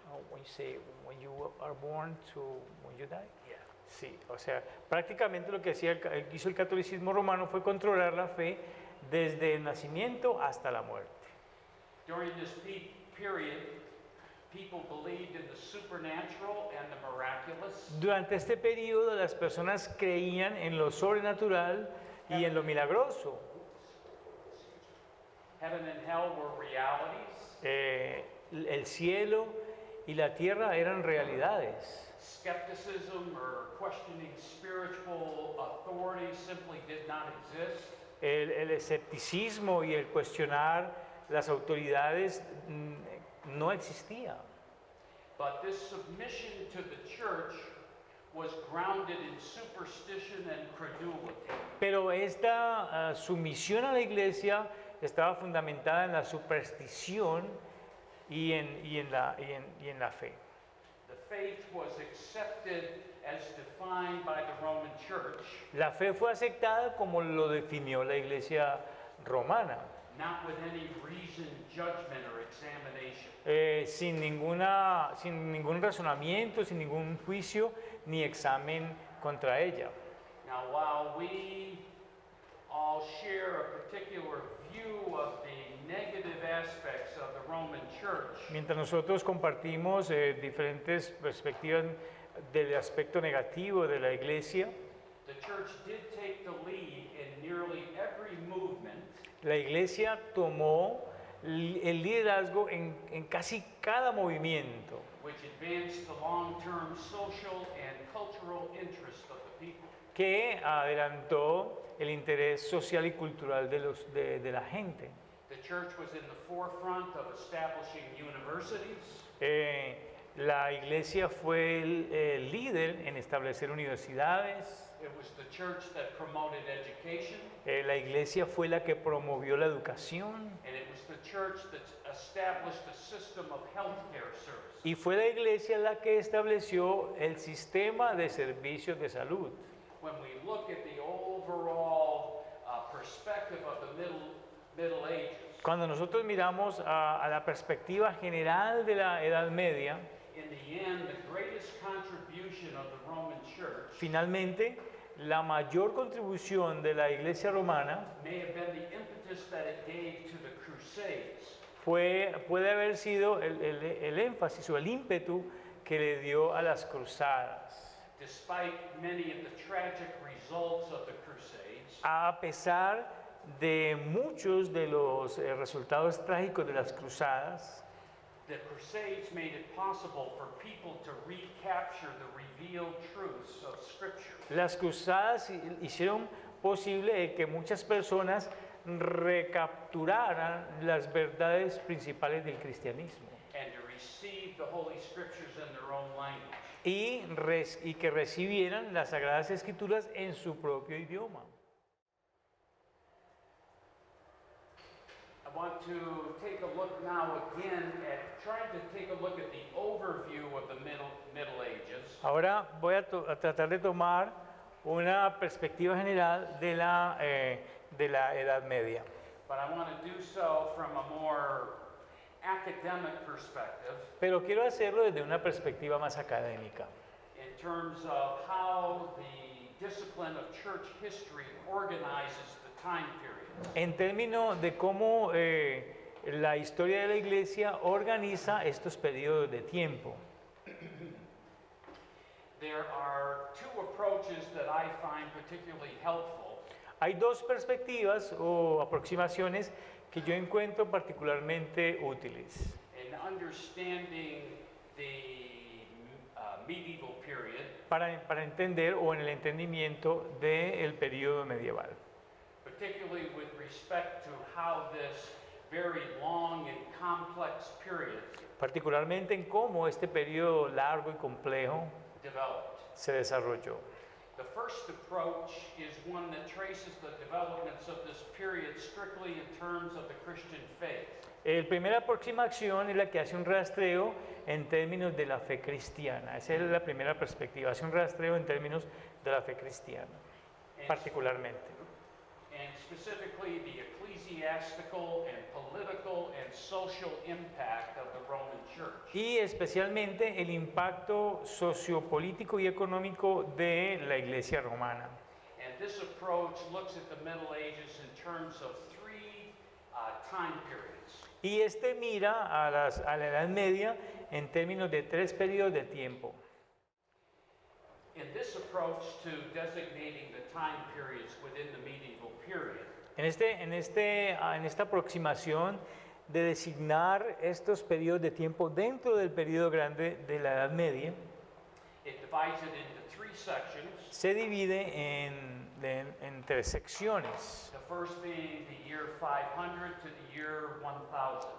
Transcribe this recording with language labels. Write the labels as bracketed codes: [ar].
[en] When you say when you are born to when you die. Yeah. [es] Sí, o sea, prácticamente lo que hizo el catolicismo romano fue controlar la fe desde el nacimiento hasta la muerte. [en] During this period, people believed in the supernatural and the miraculous. [es] Durante este periodo las personas creían en lo sobrenatural y en lo milagroso. [en] Heaven and hell were realities. [es] El cielo y la tierra eran realidades. [en] Skepticism or questioning spiritual authority simply did not exist. [es] El escepticismo y el cuestionar las autoridades no existía. [en] But this submission to the church was grounded in superstition and credulity. [es] Pero esta sumisión a la iglesia estaba fundamentada en la superstición y en la fe. [en] The faith was accepted as defined by the Roman Church, [es] La fe fue aceptada como lo definió la iglesia romana, [en] not with any reasoned judgment or examination. [es] sin ningún razonamiento, sin ningún juicio ni examen contra ella. [en] Now, while we all share a particular view of the negative aspects of the Roman Church, [es] Mientras nosotros compartimos diferentes perspectivas del aspecto negativo de la iglesia, [en] the church did take the lead in nearly every movement [es] la iglesia tomó el liderazgo en casi cada movimiento [en] which advanced the long-term social and cultural interests of the people. [es] que adelantó el interés social y cultural de la gente. [en] The church was in the forefront of establishing universities. [es] La iglesia fue el líder en establecer universidades. [en] It was the church that promoted education, [es] La iglesia fue la que promovió la educación [en] and it was the church that established a system of healthcare services. [es] y fue la iglesia la que estableció el sistema de servicios de salud. [en] When we look at the overall perspective of the Middle Ages, [es] Cuando nosotros miramos a la perspectiva general de la Edad Media, [en] in the end, the greatest contribution of the Roman Church [es] finalmente la mayor contribución de la iglesia romana [en] may have been the impetus that it gave to the Crusades. [es] puede haber sido el énfasis o el ímpetu que le dio a las cruzadas. [en] Despite many of the tragic results of the Crusades, [es] A pesar de muchos de los resultados trágicos de las cruzadas, [en] the Crusades made it possible for people to recapture the revealed truths of Scripture. [es] las cruzadas hicieron posible que muchas personas recapturaran las verdades principales del cristianismo [en] And to receive the Holy Scriptures in their own language. [es] y que recibieran las Sagradas Escrituras en su propio idioma. [en] I want to take a look now again at trying to take a look at the overview of the Middle Ages. [es] Ahora voy a tratar de tomar una perspectiva general de la Edad Media. [en] But I want to do so from a more academic perspective [es] Pero quiero hacerlo desde una perspectiva más académica, [en] in terms of how the discipline of church history organizes the time period. [es] en términos de cómo la historia de la Iglesia organiza estos periodos de tiempo. [en] There are two approaches that I find particularly helpful. [es] Hay dos perspectivas o aproximaciones que yo encuentro particularmente útiles [en] In understanding the medieval period, [es] para entender o en el entendimiento del periodo medieval, [en] particularly with respect to how this very long and complex period [es] particularmente en cómo este periodo largo y complejo [en] developed. [es] se desarrolló. [en] The first approach is one that traces the developments of this period strictly in terms of the Christian faith. [es] La primera aproximación es la que hace un rastreo en términos de la fe cristiana. Esa es la primera perspectiva, hace un rastreo en términos de la fe cristiana, particularmente. [en] And specifically the ecclesiastical and political and social impact of the Roman Church. [es] Y especialmente el impacto sociopolítico y económico de la Iglesia romana. [en] And this approach looks at the Middle Ages in terms of three time periods. [es] Y este mira a la Edad Media en términos de tres periodos de tiempo. [en] In this approach to designating the time periods within the medieval period, [es] En esta aproximación de designar estos periodos de tiempo dentro del periodo grande de la Edad Media, [en] it divides it into three sections. [es] se divide en tres secciones. [en] The first being the year 500 to the year 1000.